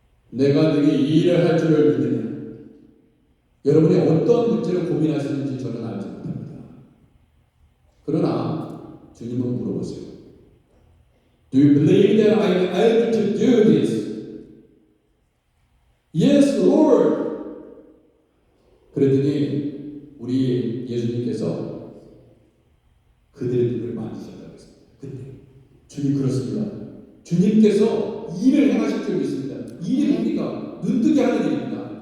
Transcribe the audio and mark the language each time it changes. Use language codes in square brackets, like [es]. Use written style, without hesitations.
[ko] 내가 능히 이 일을 할 줄을 믿느냐. 여러분이 어떤 문제를 고민하시는지 저는 알지 못합니다. 그러나 주님은 물어보세요. [en] Do you believe that I am able to do this? Yes, Lord. [ko] 그랬더니 우리 예수님께서 그들의 눈을 만지셨다고 했습니다. 그때 주님 그렇습니다. 주님께서 일을 행하실 줄 믿습니다. 일이 뭡니까? 눈뜨게 하는 일입니다.